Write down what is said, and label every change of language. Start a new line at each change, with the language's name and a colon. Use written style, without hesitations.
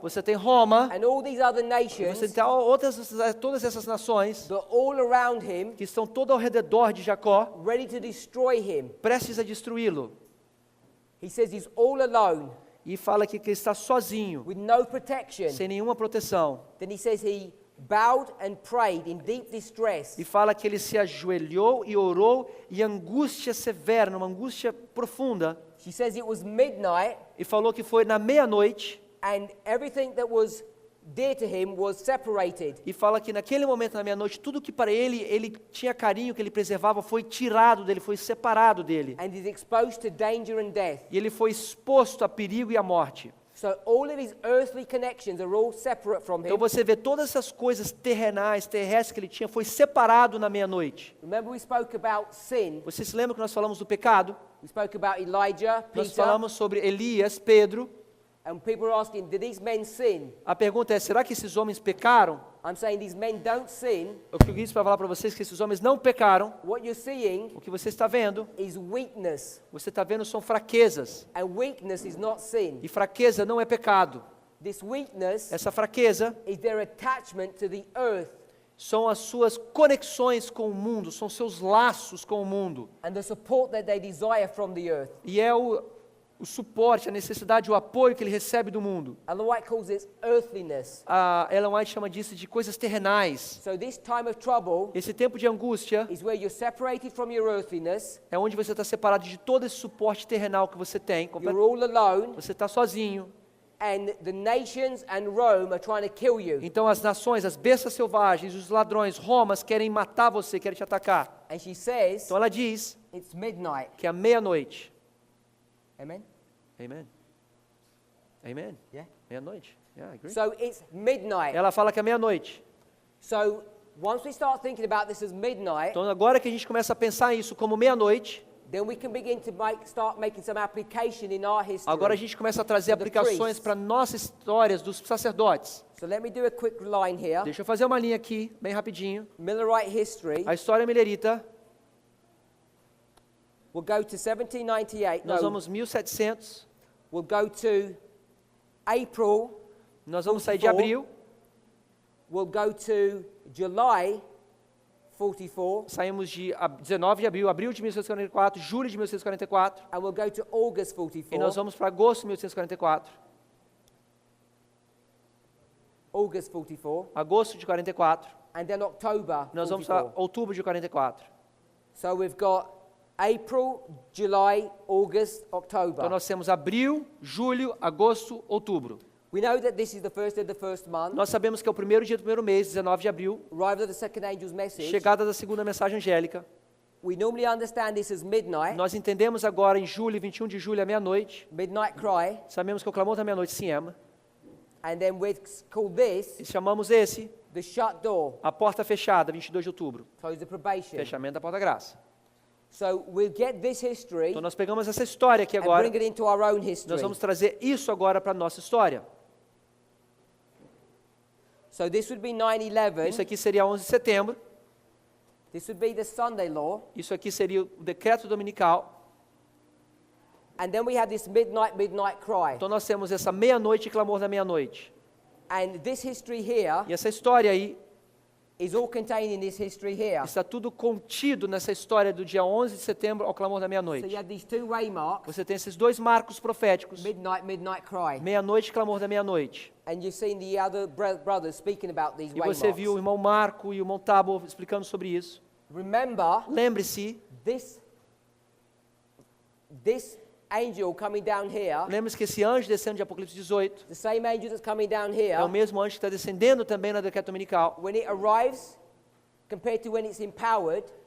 Portuguese: Você tem Roma,
English: and all these other
Portuguese: e
English: nations
Portuguese: você tem todas essas nações
English: that are all around him,
Portuguese: que estão todo ao redor de Jacó,
English: ready to destroy him.
Portuguese: prestes a destruí-lo.
English: He says he's all alone,
Portuguese: E fala aqui que ele está sozinho,
English: with no protection.
Portuguese: sem nenhuma proteção.
English: Then he says he bowed and prayed in deep distress.
Portuguese: E fala que ele se ajoelhou e orou em angústia severa, numa angústia profunda.
English: She says it was midnight
Portuguese: E falou que foi na meia-noite.
English: and everything that was dear to him was separated.
Portuguese: E fala que naquele momento, na meia-noite, tudo que para ele tinha carinho, que ele preservava, foi tirado dele, foi separado dele.
English: And he's exposed to danger and death.
Portuguese: E ele foi exposto a perigo e à morte.
English: So all of his earthly connections are all separate from
Portuguese: Então
English: him.
Portuguese: você vê todas essas coisas terrestres que ele tinha, foi separado na meia-noite.
English: Remember we spoke about sin.
Portuguese: Você se lembra que nós falamos do pecado?
English: We spoke about Elijah,
Portuguese: Nós
English: Peter,
Portuguese: falamos sobre Elias, Pedro.
English: and people are asking, did these men sin?
Portuguese: A pergunta é, será que esses homens pecaram?
English: I'm saying these men don't sin.
Portuguese: O que eu disse para falar para vocês é que esses homens não pecaram.
English: What you're seeing
Portuguese: O que você está vendo,
English: is weakness,
Portuguese: você está vendo são fraquezas.
English: and weakness is not sin.
Portuguese: E fraqueza não é pecado.
English: This weakness
Portuguese: Essa fraqueza
English: is their attachment to the earth
Portuguese: são as suas conexões com o mundo, são seus laços com o mundo.
English: and the support that they desire from the earth.
Portuguese: E é o suporte, a necessidade, o apoio que ele recebe do mundo.
English: Ellen White calls this earthliness.
Portuguese: A Ellen White chama disso de coisas terrenais.
English: So this time of trouble
Portuguese: Esse tempo de angústia
English: is where you're separated from your earthliness,
Portuguese: é onde você está separado de todo esse suporte terrenal que você tem.
English: you're all alone,
Portuguese: Você está sozinho.
English: and the nations and Rome are trying to kill you.
Portuguese: Então as nações, as bestas selvagens, os ladrões, Romas querem matar você, querem te atacar.
English: And she says,
Portuguese: Então ela diz
English: it's midnight.
Portuguese: que é meia-noite.
English: Amen? Amen. Amen. Yeah?
Portuguese: Meia-noite.
English: Yeah, I agree. So it's midnight.
Portuguese: Ela fala que é meia-noite.
English: So once we start thinking about this as midnight,
Portuguese: Então agora que a gente começa a pensar isso como meia-noite,
English: then we can begin to start making some application in our history.
Portuguese: agora a gente começa a trazer
English: For the
Portuguese: aplicações
English: priests.
Portuguese: para nossas histórias dos sacerdotes.
English: So let me do a quick line here.
Portuguese: Deixa eu fazer uma linha aqui, bem rapidinho.
English: Millerite history.
Portuguese: A história millerita,
English: We'll go to 1798.
Portuguese: nós
English: No,
Portuguese: vamos 1700,
English: we'll go to April.
Portuguese: nós vamos sair de
English: 44.
Portuguese: abril,
English: We'll go to July 44.
Portuguese: saímos de 19 de abril de 1844, julho de 1844,
English: And we'll go to August
Portuguese: e nós vamos para agosto de 1844,
English: August 44.
Portuguese: agosto de 44,
English: And then October
Portuguese: nós vamos para
English: 44.
Portuguese: outubro de 44.
English: So we've got April, July, August, October.
Portuguese: Então nós temos abril, julho, agosto, outubro.
English: We know that this is the first day of the first month.
Portuguese: Nós sabemos que é o primeiro dia do primeiro mês, 19 de abril,
English: Arrival of the second angel's message.
Portuguese: chegada da segunda mensagem angélica.
English: We normally understand this as midnight.
Portuguese: Nós entendemos agora em julho, 21 de julho, à meia-noite.
English: Midnight cry.
Portuguese: Sabemos que o clamor da meia-noite se ama.
English: And then we call this
Portuguese: E chamamos esse
English: the shut door.
Portuguese: a porta fechada, 22 de outubro.
English: Close the probation.
Portuguese: Fechamento da porta graça.
English: So we'll get this history
Portuguese: Então nós pegamos essa história aqui
English: and
Portuguese: agora.
English: bring it into our own history.
Portuguese: Nós vamos trazer isso agora para a nossa história.
English: So this would be 9/11.
Portuguese: Isso aqui seria 11 de setembro.
English: This would be the Sunday law.
Portuguese: Isso aqui seria o decreto dominical.
English: And then we have this midnight cry.
Portuguese: Então nós temos essa meia-noite e clamor da meia-noite.
English: And this history here
Portuguese: E essa história aí
English: is all contained in this history here.
Portuguese: está tudo contido nessa história do dia 11 de setembro ao clamor da
English: So
Portuguese: meia-noite.
English: you have these two waymarks,
Portuguese: Você tem esses dois marcos proféticos,
English: midnight cry.
Portuguese: meia-noite e clamor da meia-noite.
English: And you've seen the other brothers speaking about these
Portuguese: E você viu o
English: waymarks.
Portuguese: irmão Marco e o irmão Tabo explicando sobre isso.
English: Remember,
Portuguese: Lembre-se,
English: this angel coming down here,
Portuguese: lembre-se que esse anjo descendo de Apocalipse 18
English: the same angel that's coming down here,
Portuguese: é o mesmo anjo que está descendendo também na decreto dominical.
English: when it arrives, compared to when it's empowered,